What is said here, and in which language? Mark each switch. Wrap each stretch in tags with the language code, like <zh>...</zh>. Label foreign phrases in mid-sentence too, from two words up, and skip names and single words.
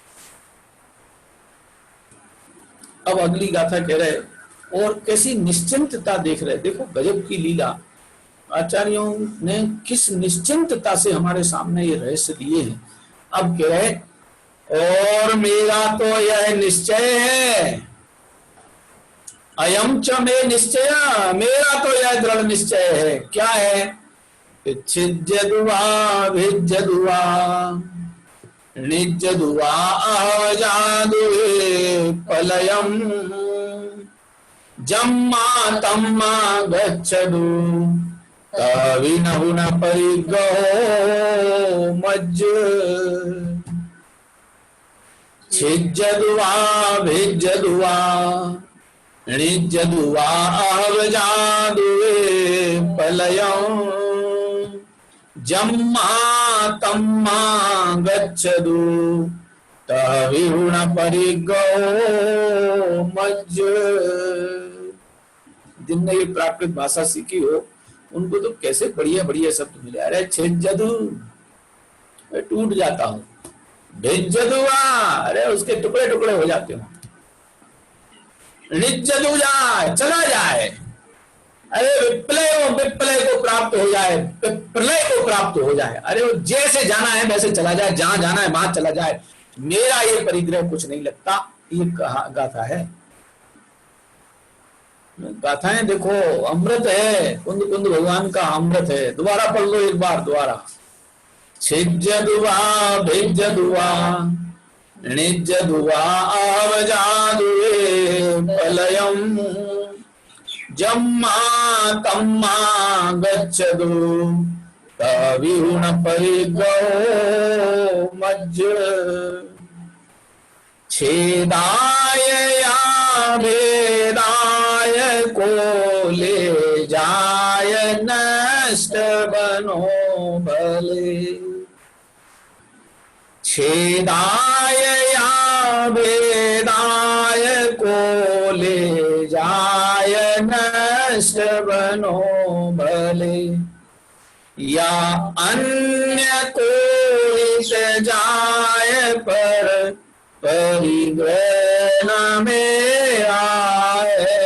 <hi>अब अगली गाथा कह रहे और कैसी निश्चिंतता देख रहे, देखो गजब की लीला। आचार्यों ने किस निश्चिंतता से हमारे सामने ये रहस्य दिए हैं। अब कह रहे और मेरा तो यह निश्चय है,</hi> <sa>अयम च मे निश्चय,</sa> <hi>मेरा तो यह दृढ़ निश्चय है। क्या है?</hi> <pra>छिज्जदुवा भिज्जदुवा निज्जदुवा अहजादुवे पलयम जम्मा तम्मा गच्छदु तविनहुन परिगो मज्ज। छिज्जदुवा भिज्जदुवा निज्जदुवा अहजादुवे पलयम जम्मा तम्मा गच्छदु तविहुन परिगो मज्ज।</pra> <hi>जिनने ये प्राकृत भाषा सीखी हो उनको तो कैसे बढ़िया बढ़िया शब्द मिले। अरे छिज्जदु टूट जाता हूं, भिज्जदुआ अरे उसके टुकड़े टुकड़े हो जाते हो, निज्जदु जाए चला जाए, अरे विप्लय को प्राप्त हो जाए, प्रलय को प्राप्त हो जाए। अरे वो जैसे जाना है वैसे चला जाए, जहां जाना है वहां चला जाए, मेरा ये परिग्रह कुछ नहीं लगता। ये गाथा है। गाथाएं देखो अमृत है, कुंद कुंद भगवान का अमृत है। दोबारा पढ़ लो एक बार दोबारा।</hi> <pra>छिज्जदुआ भिज्जदुआ निजदुवा आवजादुवे पलयम जम्मा तम्मा गच्छदु कविहुण परिगो मज्ज</pra> <hi>छेदाय या भेदाय को ले जाय नष्ट बनो भले छेदाय या भेदाय को ले जाय नष्ट बनो भले या अन्य कोई जाय पर परिग्रह न में आए।</hi>